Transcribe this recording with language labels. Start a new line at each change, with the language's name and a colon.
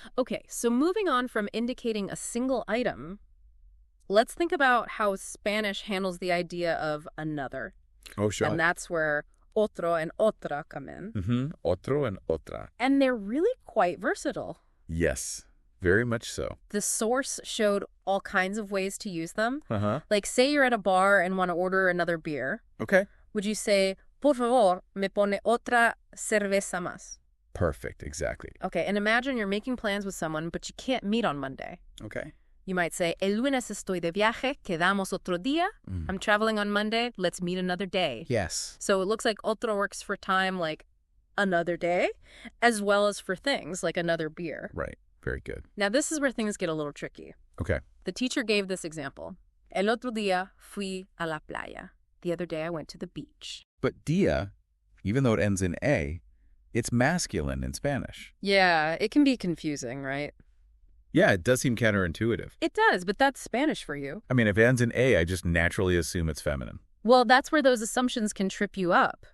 English: Okay, so moving on from indicating a single item, let's think about how Spanish handles the idea of another. Oh, sure. And that's where otro and otra come in. Mm-hmm. Otro and otra. And they're really quite versatile. Yes, very much so. The source showed all kinds of ways to use them. Uh-huh. Like, say you're at a bar and want to order another beer. Okay. Would you say,
Spanish: por favor, me pone otra cerveza más?
English: Perfect, exactly. Okay, and imagine you're making plans with someone, but you can't meet on Monday. Okay. You might say,
Spanish: el lunes estoy de viaje, quedamos otro día.
English: I'm traveling on Monday, let's meet another day. Yes. So it looks like otro works for time like another day, as well as for things like another beer. Right. Very good. Now this is where things get a little tricky. Okay. The teacher gave this example.
Spanish: El otro día fui a la playa.
English: The other day I went to the beach. But dia, even though it ends in a, it's masculine in Spanish. Yeah, it can be confusing, right? Yeah, it does seem counterintuitive. It does, but that's Spanish for you. I mean, if it ends in a, I just naturally assume it's feminine. Well, that's where those assumptions can trip you up.